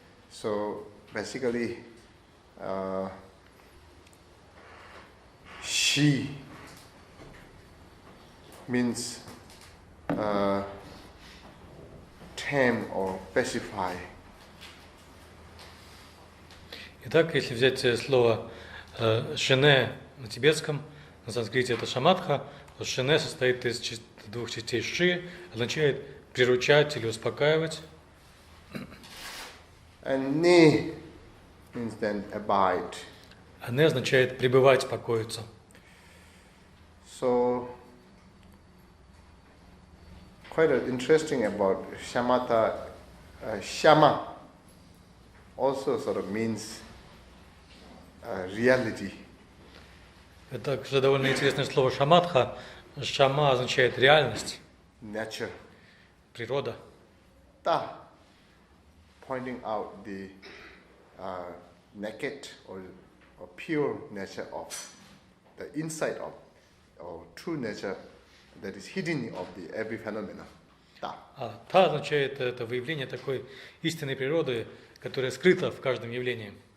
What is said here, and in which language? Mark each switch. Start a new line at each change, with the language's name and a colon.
English: So, basically, she means tame or pacify.
Russian: Итак, если взять слово шине на тибетском, на санскрите это шаматха, то шине состоит из двух частей ши, означает приручать или успокаивать.
English: And ne means then abide.
Russian: А не означает пребывать, покоиться.
English: So, quite interesting about shamatha. Shama also sort of means reality.
Russian: Это также довольно интересное слово шаматха. Шама означает реальность,
English: Nature.
Russian: природа.
English: Ta, pointing out the naked or pure nature of the inside of or true nature that is hidden of the every phenomena. Ta.
Russian: А та означает это выявление такой истинной природы, которая скрыта в каждом явлении.